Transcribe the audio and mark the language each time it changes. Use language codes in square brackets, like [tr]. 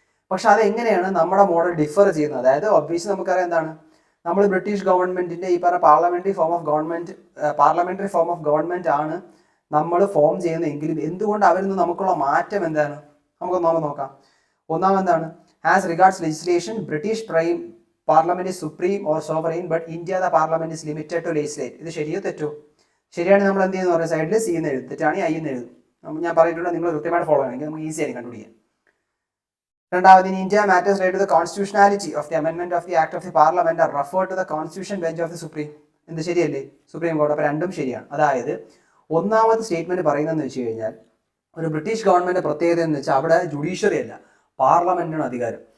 [ml] പക്ഷെ അതെങ്ങനെയാണ് നമ്മുടെ മോഡൽ ഡിഫർ ചെയ്യുന്നത്? അതായത് ഒബ്വിയസ്ലി നമുക്കറിയാം എന്താണ്, നമ്മൾ ബ്രിട്ടീഷ് ഗവൺമെന്റിന്റെ ഈ പറഞ്ഞ പാർലമെന്ററി ഫോം ഓഫ് ഗവൺമെന്റ് ആണ് നമ്മൾ ഫോം ചെയ്യുന്നതെങ്കിലും എന്തുകൊണ്ട് അവരിൽ നിന്ന് നമുക്കുള്ള മാറ്റം എന്താണ്, നമുക്ക് നോക്കാം. ഒന്നാമെന്താണ്, [en] As regards legislation British parliament is supreme or sovereign but India the parliament is limited to legislate. [ml] ഇത് ശരിയോ തെറ്റോ? ശരിയാണ് നമ്മൾ എന്ത് ചെയ്യുന്ന പറയുക, സൈഡിൽ സി എന്ന് എഴുതും, തെറ്റാണെങ്കിൽ ഐ എന്ന് എഴുതും. ഞാൻ പറഞ്ഞിട്ടുണ്ട്, നിങ്ങൾ കൃത്യമായിട്ട് ഫോളോ ചെയ്യണമെങ്കിൽ നമുക്ക് ഈസി ആയി കണ്ടുപിടിക്കാം. രണ്ടാമത്, [en] in India matters related to the constitutionality of the amendment of the act of the parliament are referred to the constitution bench of the supreme. [ml] എന്ത് ശരിയല്ലേ, സുപ്രീം കോടതി. അപ്പോൾ രണ്ടും ശരിയാണ്. അതായത് ഒന്നാമത്തെ സ്റ്റേറ്റ്മെന്റ് പറയുന്നതെന്ന് വെച്ച് കഴിഞ്ഞാൽ, ഒരു ബ്രിട്ടീഷ് ഗവൺമെന്റ് പ്രത്യേകത എന്ന് വെച്ചാൽ അവിടെ ജുഡീഷ്യറി അല്ല, പാർലമെന്റിനാണ് അധികാരം.